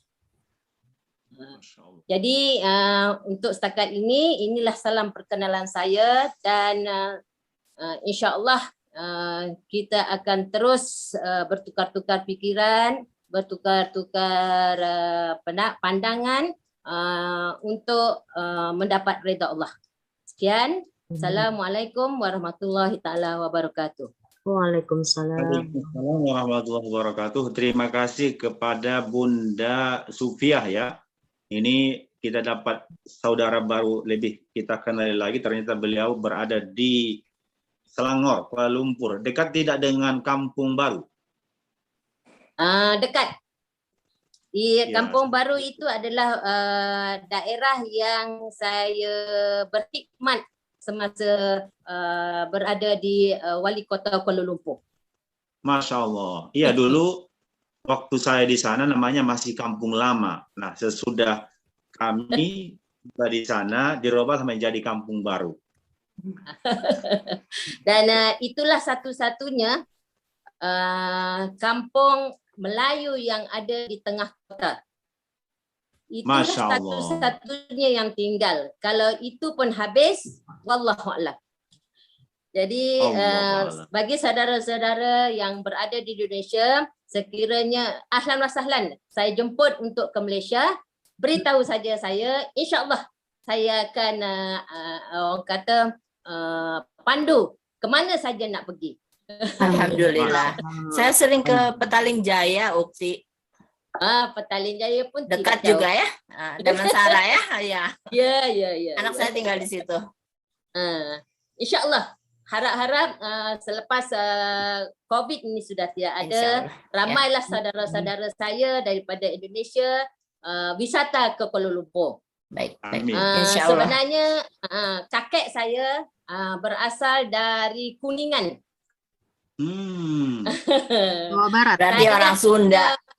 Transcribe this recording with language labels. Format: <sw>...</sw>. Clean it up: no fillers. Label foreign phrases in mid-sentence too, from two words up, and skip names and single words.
<ms>Jadi untuk setakat ini, inilah salam perkenalan saya, dan</ms> <ar>إن شاء الله</ar> <ms>kita akan terus bertukar-tukar pikiran, bertukar-tukar pandangan untuk mendapat redha Allah. Sekian.</ms> <ar>السلام عليكم ورحمة الله تعالى وبركاته. وعليكم السلام. وعليكم السلام ورحمة الله وبركاته.</ar> <id>Terima kasih kepada Bunda Sufiah ya. Ini kita dapat saudara baru lebih kita kenali lagi. Ternyata beliau berada di Selangor, Kuala Lumpur. Dekat tidak dengan Kampung Baru?</id> <ms>Dekat. Di Kampung Baru itu adalah daerah yang saya berkhidmat semasa berada di Wali Kota Kuala Lumpur.</ms> <ar>ما شاء الله.</ar> <ms>Iya dulu waktu saya di sana namanya masih Kampung Lama. Nah sesudah kami di sana dirubah menjadi Kampung Baru. Dan itulah satu-satunya kampung Melayu yang ada di tengah kota. Itulah satu-satunya yang tinggal. Kalau itu pun habis,</ms> <ar>والله أعلم.</ar> <ms>Jadi bagi saudara-saudara yang berada di Indonesia, sekiranya</ms> <ar>أهلا وسهلا,</ar> <ms>saya jemput untuk ke Malaysia, beritahu saja saya,</ms> <ar>إن شاء الله</ar> <ms>saya akan orang kata pandu ke mana saja nak pergi.</ms> <id>Alhamdulillah. Saya sering ke Petaling Jaya, Ukti. Petaling Jaya pun dekat juga ya. Damansara ya. Ya. Anak saya tinggal di situ.</id> <ar>إن شاء الله.</ar> <ms>Harap-harap selepas COVID ini sudah tidak ada, ramailah saudara-saudara saya daripada Indonesia wisata ke Kuala Lumpur. Baik.</ms> <id>Sebenarnya kakek saya berasal dari Kuningan. Jawa Barat. Berarti orang Sunda.</id>